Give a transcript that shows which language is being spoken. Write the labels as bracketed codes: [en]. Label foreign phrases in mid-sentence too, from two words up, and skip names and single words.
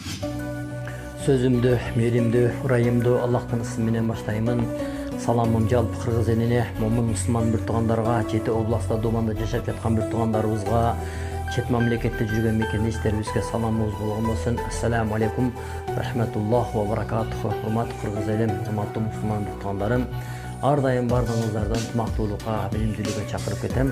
[ky] Сөзүмдү, мээримди, урааным Аллахтын ысмы менен баштайымын. Salamым жалпы кыргыз элине, момун мусулман бир туугандарга, жети областта Доманда жашап жаткан бир туугандарыбызга, чет мамлекетте жүргөн мекендештерибизге саламыбыз болгон болсун. [ar] السلام عليكم، رحمة الله وبركاته. [ky] Урматтуу кыргыз элим, урматтуу мусулман бир туугандарым. Ар дайым бардыгыңыздардан ынтымактуулукка, билимдүүлүккө чакырып кетем.